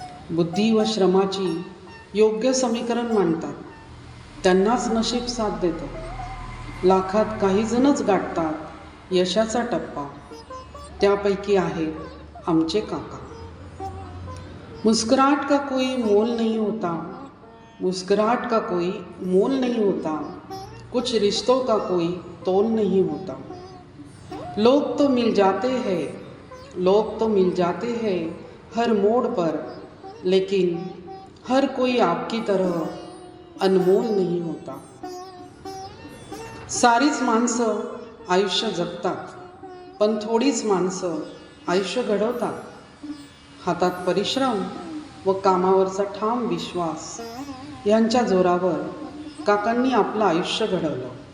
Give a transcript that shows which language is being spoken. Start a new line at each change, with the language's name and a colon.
Marathi: बुद्धी व श्रमाची योग्य समीकरण मांडतात, त्यांनाच नशीब साथ देतं. लाखात काही जणच गाठतात यशाचा टप्पा, त्यापैकी आहेत आमचे काका.
Hindi: मुस्कुराहट का कोई मोल नहीं होता, मुस्कुराहट का कोई मोल नहीं होता, कुछ रिश्तों का कोई तोल नहीं होता. लोग तो मिल जाते हैं, लोग तो मिल जाते हैं हर मोड़ पर, लेकिन हर कोई आपकी तरह अनमोल नहीं होता.
Marathi: सारीच माणसं आयुष्य जगतात, पण थोडीच माणसं आयुष्य घडवतात. हातात परिश्रम व कामावरचा ठाम विश्वास यांच्या जोरावर काकांनी आपलं आयुष्य घडवलं.